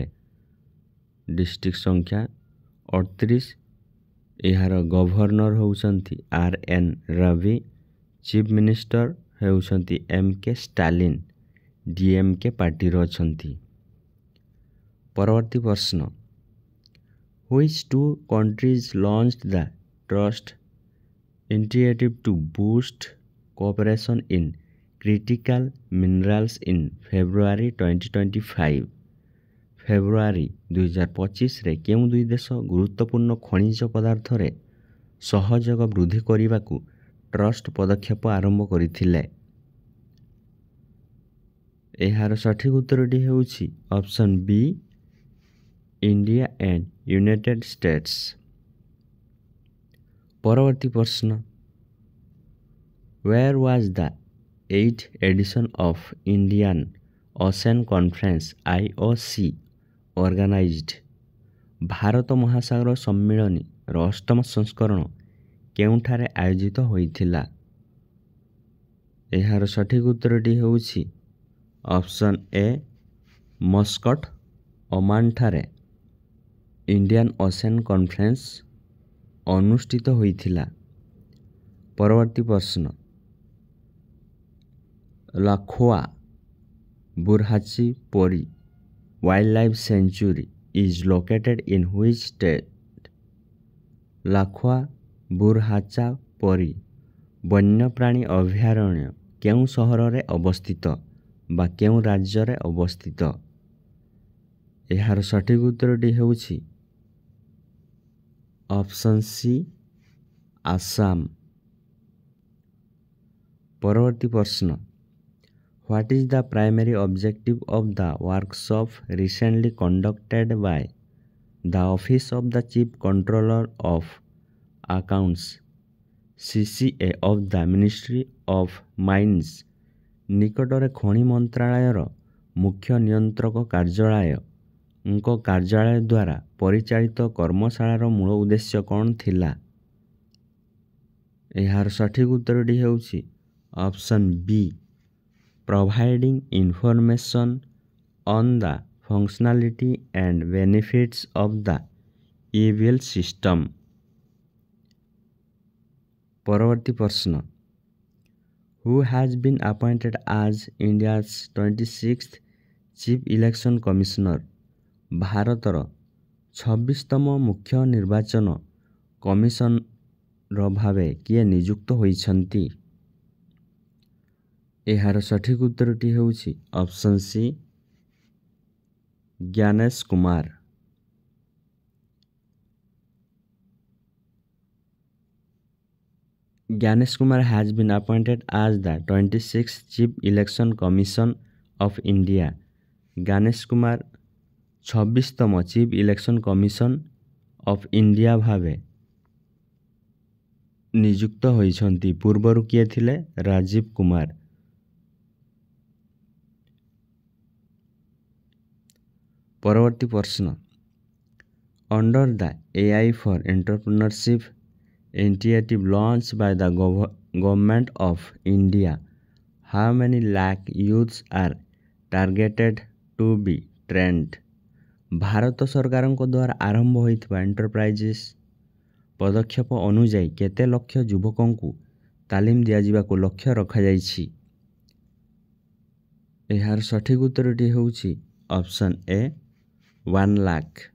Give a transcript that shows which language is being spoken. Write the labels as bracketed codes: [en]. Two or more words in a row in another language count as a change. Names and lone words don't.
[or] ଡିଷ୍ଟ୍ରିକ୍ଟ ସଂଖ୍ୟା 38। ଏହାର ଗଭର୍ଣ୍ଣର ହେଉଛନ୍ତି ଆର୍.ଏନ୍. ରବି। ଚିଫ୍ ମିନିଷ୍ଟର ହେଉଛନ୍ତି ଏମ୍.କେ. ଷ୍ଟାଲିନ, ଡିଏମ୍କେ ପାର୍ଟିର ଅଛନ୍ତି। ପରବର୍ତ୍ତୀ ପ୍ରଶ୍ନ, [en] which two countries launched the trust initiative to boost cooperation in critical minerals in February 2025? [or] ଫେବୃଆରୀ 2025ରେ କେଉଁ ଦୁଇ ଦେଶ ଗୁରୁତ୍ୱପୂର୍ଣ୍ଣ ଖଣିଜ ପଦାର୍ଥରେ ସହଯୋଗ ବୃଦ୍ଧି କରିବାକୁ ଟ୍ରଷ୍ଟ ପଦକ୍ଷେପ ଆରମ୍ଭ କରିଥିଲେ? ଏହାର ସଠିକ ଉତ୍ତରଟି ହେଉଛି ଅପସନ୍ ବି, [en] India and United States. [or] ପରବର୍ତ୍ତୀ ପ୍ରଶ୍ନ, [en] where was the 8th edition of Indian Ocean Conference IOC organized? [or] ଭାରତ ମହାସାଗର ସମ୍ମିଳନୀର ଅଷ୍ଟମ ସଂସ୍କରଣ କେଉଁଠାରେ ଆୟୋଜିତ ହୋଇଥିଲା? ଏହାର ସଠିକ ଉତ୍ତରଟି ହେଉଛି ଅପସନ୍ ଏ, ମସ୍କଟ, ଓମାନଠାରେ ଇଣ୍ଡିଆନ୍ ଓସେନ୍ କନଫରେନ୍ସ ଅନୁଷ୍ଠିତ ହୋଇଥିଲା। ପରବର୍ତ୍ତୀ ପ୍ରଶ୍ନ, [en] ଲାଖୋଆ ବୁରହାଚି ପରୀ ୱାଇଲ୍ଡଲାଇଫ୍ ସେଞ୍ଚୁରୀ is located in which state? [or] ଲାଖୋଆ ବୁରହାଚା ପରୀ ବନ୍ୟପ୍ରାଣୀ ଅଭୟାରଣ୍ୟ କେଉଁ ସହରରେ ଅବସ୍ଥିତ ବା କେଉଁ ରାଜ୍ୟରେ ଅବସ୍ଥିତ? ଏହାର ସଠିକ ଉତ୍ତରଟି ହେଉଛି ଅପସନ୍ ସି, ଆସାମ। ପରବର୍ତ୍ତୀ ପ୍ରଶ୍ନ, [en] what is the primary objective of the workshop recently conducted by the Office of the Chief Controller of Accounts CCA of the Ministry of Mines? [or] ନିକଟରେ ଖଣି ମନ୍ତ୍ରାଳୟର ମୁଖ୍ୟ ନିୟନ୍ତ୍ରକ କାର୍ଯ୍ୟାଳୟଙ୍କ କାର୍ଯ୍ୟାଳୟ ଦ୍ୱାରା ପରିଚାଳିତ କର୍ମଶାଳାର ମୂଳ ଉଦ୍ଦେଶ୍ୟ କ'ଣ ଥିଲା? ଏହାର ସଠିକ ଉତ୍ତରଟି ହେଉଛି ଅପସନ୍ ବି, [en] providing information on the functionality and benefits of the e-bill system. [or] ପରବର୍ତ୍ତୀ ପ୍ରଶ୍ନ, [en] who has been appointed as India's 26th Chief Election Commissioner? [or] ଭାରତର 26ତମ ମୁଖ୍ୟ ନିର୍ବାଚନ କମିଶନର ଭାବେ କିଏ ନିଯୁକ୍ତ ହୋଇଛନ୍ତି? ଏହାର ସଠିକ ଉତ୍ତରଟି ହେଉଛି ଅପସନ୍ ସି, ଜ୍ଞାନେଶ କୁମାର। [en] Ganesh Kumar has been appointed as the 26th Chief Election Commission of India. [or] Ganesh Kumar 26ତମ [en] Chief Election Commission of India [or] ଭାବେ ନିଯୁକ୍ତ ହୋଇଛନ୍ତି। ପୂର୍ବରୁ କିଏ ଥିଲେ? ରାଜୀବ କୁମାର। ପରବର୍ତ୍ତୀ ପ୍ରଶ୍ନ, [en] under the AI for Entrepreneurship initiative launched by the government of India, how many lakh youths are targeted to be trained? [or] ଭାରତ ସରକାରଙ୍କ ଦ୍ୱାରା ଆରମ୍ଭ ହୋଇଥିବା ଏଣ୍ଟରପ୍ରାଇଜେସ୍ ପଦକ୍ଷେପ ଅନୁଯାୟୀ କେତେ ଲକ୍ଷ ଯୁବକଙ୍କୁ ତାଲିମ ଦିଆଯିବାକୁ ଲକ୍ଷ୍ୟ ରଖାଯାଇଛି? ଏହାର ସଠିକ୍ ଉତ୍ତରଟି ହେଉଛି ଅପସନ୍ ଏ 1 ଲାଖ।